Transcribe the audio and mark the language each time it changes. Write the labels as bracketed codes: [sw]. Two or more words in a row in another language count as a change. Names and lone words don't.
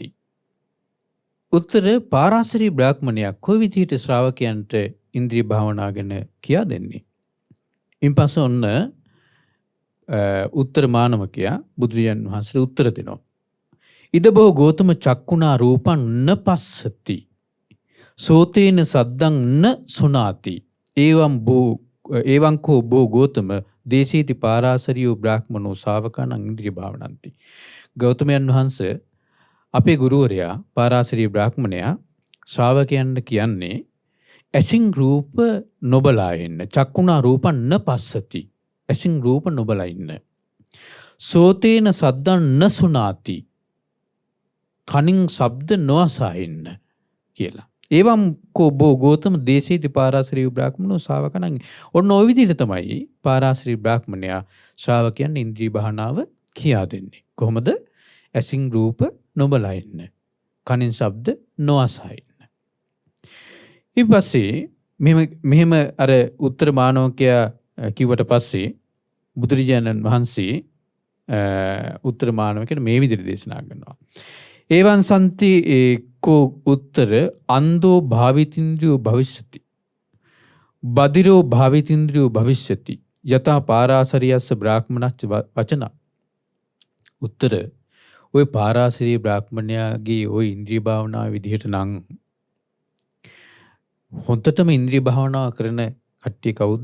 [si] උත්තර පාරාසරිය බ්‍රාහ්මණයා කොයි විදිහට ශ්‍රාවකයන්ට ඉන්ද්‍රිය භාවනාව ගැන කියා දෙන්නේ? ඉන්පස්සේ ඔන්න උත්තර මානවකයා බුදුරජාණන් වහන්සේට උත්තර දෙනවා. [pi] ඉද බෝ ගෞතම චක්කුණා රූපං න පස්සති සෝතේන සද්දං න සුනාති එවං කෝ බෝ ගෞතම දේශේති පාරාසරියෝ බ්‍රාහ්මනෝ ශාවකානං ඉන්ද්‍රිය භාවනಂತಿ. [si] ගෞතමයන් වහන්සේ අපේ ගුරුවරයා පාරාසරිය බ්‍රාහ්මණයා ශ්‍රාවකයන්ට කියන්නේ ඇසින් රූප නොබලා ඉන්න. [pi] චක්කුණා රූපං න පස්සති. [si] ඇසින් රූප නොබලා ඉන්න. [pi] සෝතේන සද්දං න සුනාති. [si] කනින් ශබ්ද නොඅසා ඉන්න කියලා. [pi] එවම් කෝ බෝ ගෞතම දේශේති පාරාසරිය බ්‍රාහ්මනෝ ශාවකානං. [si] ඔන්න ඔය විදිහට තමයි පාරාසරිය බ්‍රාහ්මණයා ශ්‍රාවකයන් ඉන්ද්‍රිය භාවනාව කියා දෙන්නේ. කොහොමද? ඇසින් රූප නොබලා ඉන්න. කනින් ශබ්ද නොඅසා ඉන්න. ඊට පස්සේ මෙහෙම අර උත්තර මානවකයා කිව්වට පස්සේ බුදුරජාණන් වහන්සේ උත්තර මානවකයට මේ විදිහට දේශනා කරනවා. [pi] එවං සම්ති කෝ උත්තර අන්ධෝ භාවිතින්ද්‍රියෝ භවිෂ්‍යති. බදිරෝ භාවිතින්ද්‍රියෝ භවිෂ්‍යති. යතා පාරාසරියස්ස බ්‍රාහ්මණස්ස වචන. [si] උත්තර ඔය පාරාසරිය බ්‍රාහ්මණයාගේ ওই ඉන්ද්‍රිය භාවනාව විදිහට නම් හොඳටම ඉන්ද්‍රිය භාවනාව කරන කට්ටිය කවුද?